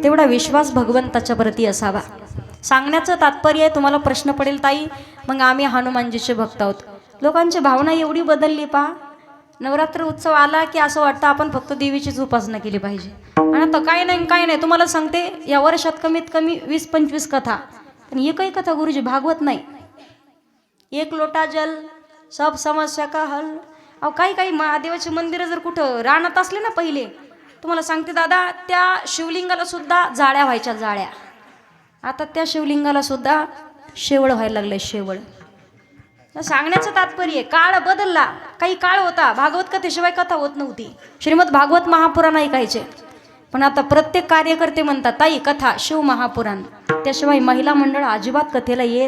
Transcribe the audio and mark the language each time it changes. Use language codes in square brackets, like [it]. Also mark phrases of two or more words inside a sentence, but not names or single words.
[mr] तेवढा विश्वास भगवंताच्या प्रती असावा. सांगण्याचं तात्पर्य आहे, तुम्हाला प्रश्न पडेल ताई मग आम्ही हनुमानजीचे भक्त आहोत. लोकांची भावना एवढी बदलली पहा. नवरात्र उत्सव आला की असं वाटतं आपण फक्त देवीचीच उपासना केली पाहिजे. आणि आता काय नाही तुम्हाला सांगते, या वर्षात कमीत कमी 20-25 कथा, पण एकही कथा गुरुजी भागवत नाही. [hi] एक लोटा जल सब समस्या का हल. [mr] अहो काही महादेवाचे मंदिरं जर कुठं रानात असले ना पहिले, तुम्हाला सांगते दादा, त्या शिवलिंगाला सुद्धा जाळ्या व्हायच्या, जाळ्या. आता त्या शिवलिंगाला सुद्धा शेवळ व्हायला लागलंय, शेवळ. सांगण्याचं तात्पर्य, काळ बदलला. काही काळ होता भागवत कथेशिवाय कथा होत नव्हती. श्रीमद भागवत महापुराण ऐकायचे, पण आता प्रत्येक कार्यकर्ते म्हणतात ताई कथा, शिव महापुराण, त्याशिवाय महिला मंडळ अजिबात कथेला येत.